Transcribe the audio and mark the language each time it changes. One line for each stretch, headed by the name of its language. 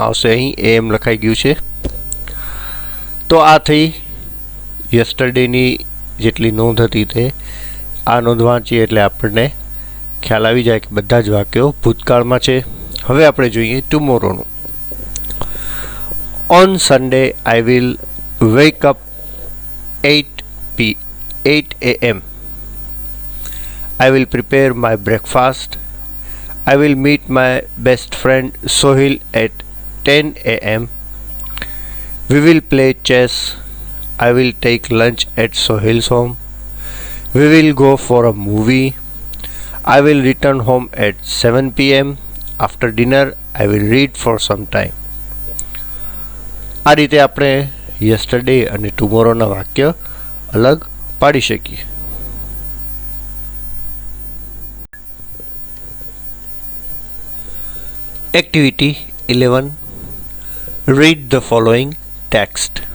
Gujarati: આવશે, અહીં AM લખાઈ ગયું છે. તો આ થઈ યસ્ટરડેની જેટલી નોંધ હતી તે. આ નોંધ વાંચીએ એટલે આપણને ખ્યાલ આવી જાય કે બધા જ વાક્યો ભૂતકાળમાં છે. હવે આપણે જોઈએ ટુમોરોનું.
English: On Sunday, I will wake up 8 a.m. I will prepare my breakfast. I will meet my best friend Sohail at 10 a.m. We will play chess. I will take lunch at Sohail's home. We will go for a movie. I will return home at 7 p.m. After dinner, I will read for some time.
Gujarati: આ રીતે આપણે yesterday અને ટુમોરોના વાક્ય અલગ પાડી શકીએ.
English: Activity 11. Read the following text.